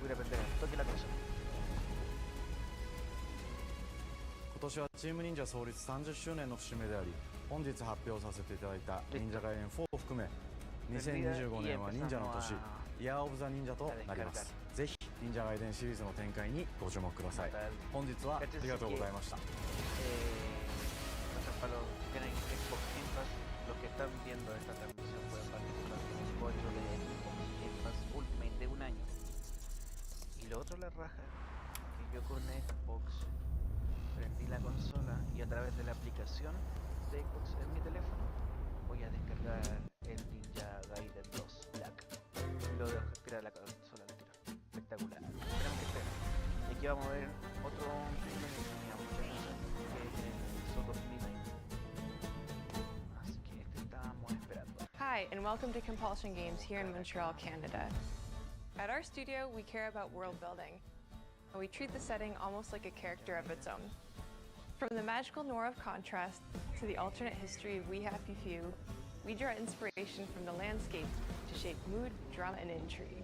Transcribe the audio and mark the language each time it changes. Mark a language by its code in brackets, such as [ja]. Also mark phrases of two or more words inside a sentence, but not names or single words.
[ja] 今年はチーム忍者創立30周年の節目であり、本日発表させていただいた忍者ガイデン4を含め2025年は忍者の年、 [en] Year of the Ninja [ja] となります。ぜひ忍者ガイデンシリーズの展開にご注目ください。本日はありがとうございました。 [es] Para los que tienen Xbox Game Pass, los que están viendo esta transmisión pueden participar con el código de Xbox Game Pass Ultimate de 1 año. Y lo otro la raja, que yo con Xbox prendí la consola y a través de la aplicación de Xbox en mi teléfono voy a descargar el Ninja Gaiden 2 Black. Y lo dejo tirar a la consola, lo tiro. Espectacular. Tenemos que esperar. Y aquí vamos a ver otro título que tenía muchas cosas, que es el Sword of Midnight. [en] Hi, and welcome to Compulsion Games here in Montreal, Canada. At our studio, we care about world building, and we treat the setting almost like a character of its own. From the magical noir of contrast to the alternate history of We Happy Few, we draw inspiration from the landscape to shape mood, drama, and intrigue.